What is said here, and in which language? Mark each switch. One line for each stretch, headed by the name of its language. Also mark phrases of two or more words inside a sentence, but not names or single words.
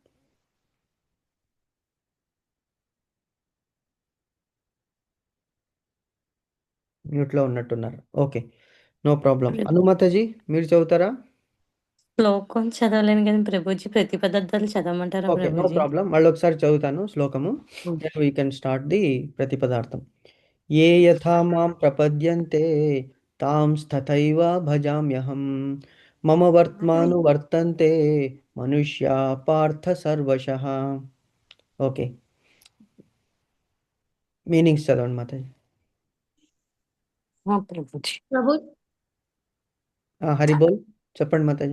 Telugu: మ్యూట్లో ఉన్నట్టున్నారు.
English: okay, no problem.
Telugu: అనుమాతాజీ మీరు చదువుతారా? శ్లోకం చదవలేను కానీ ప్రభుజీ ప్రతి పదార్థాలు చదవమంటారా
English: okay, no
Telugu: ప్రభుజీ? ప్రాబ్లం. మళ్ళీ ఒకసారి చదువుతాను శ్లోకము.
English: then we can start the
Telugu: ప్రతిపదార్థం.
Sanskrit: ఏ యథా మాం ప్రపద్యంతే తాం తథైవ భజామ్యహం మమ వర్త్మాను వర్తంతే మనుష్యా పార్థ సర్వశః.
English: okay, meanings
Telugu: చదవండి మాతాజీ. ప్రభుజీ ప్రభు హరి బోల్ చెప్పండి మాతాజీ.